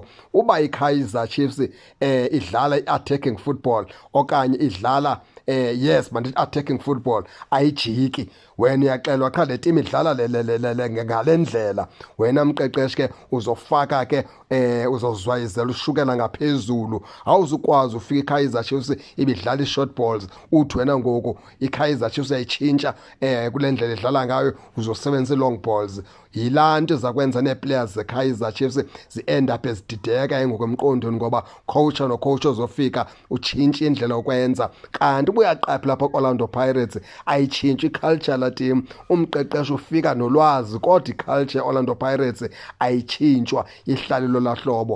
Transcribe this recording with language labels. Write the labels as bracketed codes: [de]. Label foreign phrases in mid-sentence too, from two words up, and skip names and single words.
[xh] Uba iKaizer Chiefs idlala i- [en] attacking football [xh] okanye idlala yes mandithi [en] attacking football, [xh] ayijiki, wena uyaxelwa qha le timu idlala ngale ndlela, wena mqeqeshi ke uzofaka ke uzozwayizela ushukela ngaphezulu. Awuzukwazi ufika iKaizer Chiefs ibidlala i- [en] short balls [xh] uthi wena ngoku iKaizer Chiefs uyayitshintsha kule ndlela idlala ngayo uzosebenzisa i- [en] long balls. [xh] Yilaa nto izakwenza nee-players zeKaizer Chiefs zi- [en] end up [xh] ezidideka ngokwemqondweni, ngoba coach nocoach ozofika utshintshe indlela yokwenza. Kanti ubuyaqaphi lapha Orlando Pirates ayitshintshi iculture la team, umqeqeshi ufika nolwazi, kodwa iculture Orlando Pirates ayitshintshwa, ihlalelo lahlobo.